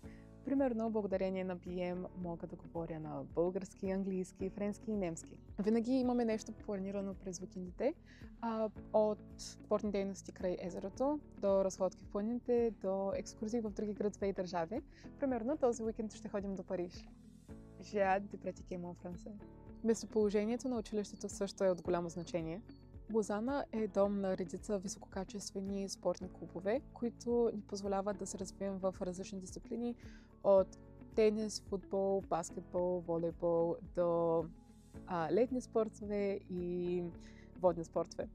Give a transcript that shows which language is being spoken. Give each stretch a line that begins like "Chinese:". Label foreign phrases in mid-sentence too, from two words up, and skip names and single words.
Bulgarian: Примерно, благодарение на BM мога да говоря на български, английски, френски и немски. Винаги имаме нещо планирано през уикендите, от спортни дейности край езерото, до разходки в планините, до екскурзии в други градове и държави. Примерно, този уикенд ще ходим до Париж.
French: J'ai hâte de pratiquer mon français.
Bulgarian: Местоположението на училището също е от голямо значение. Лозана е дом на редица висококачествени спортни клубове, които ни позволяват да се развием в различни дисциплини от тенис, футбол, баскетбол, волейбол до летни спортове и водни спортове.